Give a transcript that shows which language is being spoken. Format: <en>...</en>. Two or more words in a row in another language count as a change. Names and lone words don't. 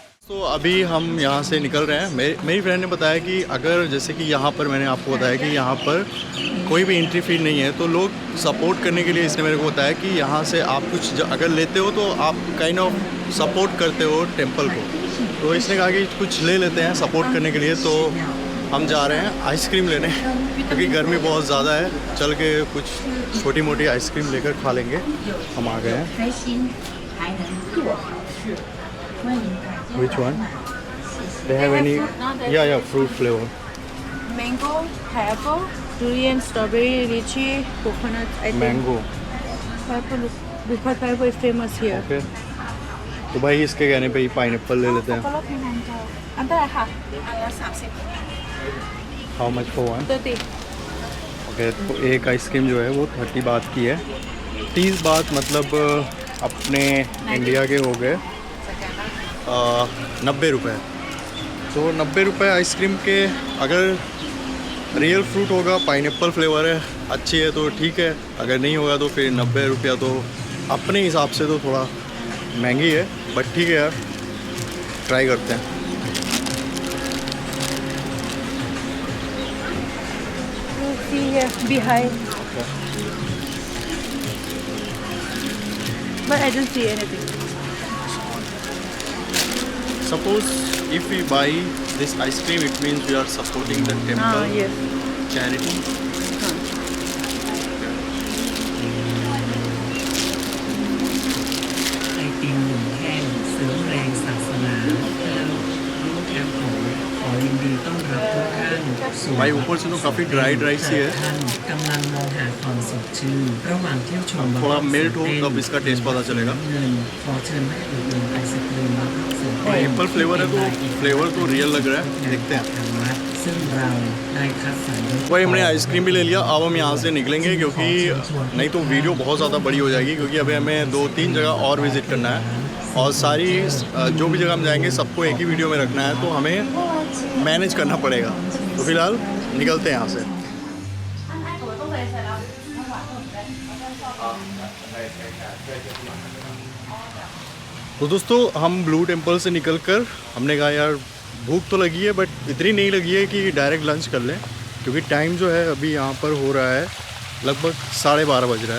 <hi>तो अभी हम यहाँ से निकल रहे हैं। मेरी फ्रेंड ने बताया कि अगर जैसे कि यहाँ पर मैंने आपको बताया कि यहाँ पर कोई भी</hi> <en>entry fee</en> <hi>नहीं है, तो लोग सपोर्ट करने के लिए इसने मेरे को बताया कि यहाँ से आप कुछ अगर लेते हो तो आप</hi> <en>kind of</en> <hi>सपोर्ट करते हो टेंपल को। तो इसने कहा कि कुछ ले लेते हैं सपोर्ट करने के लिए। तो हम जा रहे हैं आइसक्रीम लेने, क्योंकि गर्मी बहुत ज़्यादा है। चल के कुछ छोटी मोटी आइसक्रीम लेकर खा लेंगे। हम आ गए हैं।</hi> <en>Which one? They have any? Yeah, fruit flavor. Mango, pineapple, durian, strawberry, lychee, coconut. I think. Mango. Pineapple, because pineapple is famous here. Okay.</en> <hi>तो भाई इसके कहने पे ही पाइनएप्पल ले लेते हैं। अंतर है हाँ।</hi> <en>How much for one? 30. ओके,</en> <hi>तो एक आइसक्रीम जो है वो 30 बात की है। 30 बात मतलब अपने इंडिया के हो गए 90 रुपये। तो 90 रुपये आइसक्रीम के, अगर</hi> <en>real fruit</en> <hi>होगा,</hi> <en>pineapple flavor</en> <hi>है, अच्छी है तो ठीक है। अगर नहीं होगा तो फिर 90 रुपया तो अपने हिसाब से तो थोड़ा महंगी है, बट ठीक है यार, ट्राई करते हैं।</hi> <en>See here behind. But I don't see anything. Suppose if we buy this ice cream, it means we are supporting the temple Yes. charity.</en> <th>ไอติมหนึ่งแท่งเสริมแรงศาสนาแล้วรู้แทนขอยินดีต้อนรับทุกท่านสู่</th> <hi>भाई ऊपर से तो काफ़ी ड्राई ड्राई सी है।</hi> <th>ท่านกำลังมองหาความสดชื่นระหว่างเที่ยวชม</th> <hi>थोड़ा मेल्ट हो तब इसका टेस्ट पता चलेगा।</hi> <th>เงินขอเชิญแม่อุดหนุนไอศกรีมและข้าวสาร</th> <en>apple flavor</en> <hi>है तो फ्लेवर तो रियल लग रहा है, देखते हैं।</hi> <th>ทางวัดซึ่งเราได้คัดสรร</th> <hi>भाई हमने आइसक्रीम भी ले लिया। अब हम यहाँ से निकलेंगे, क्योंकि नहीं तो वीडियो बहुत ज़्यादा बड़ी हो जाएगी। क्योंकि अभी हमें 2-3 जगह और विज़िट करना है, और सारी जो भी जगह हम जाएंगे सबको एक ही वीडियो में रखना है, तो हमें मैनेज करना पड़ेगा। तो फिलहाल निकलते हैं यहाँ से। तो दोस्तों हम ब्लू टेम्पल से निकलकर हमने कहा यार भूख तो लगी है, बट इतनी नहीं लगी है कि</hi> <en>direct lunch</en> <hi>कर लें, क्योंकि टाइम जो है अभी यहाँ पर हो रहा है लगभग 12:30 बज रहा है।</hi>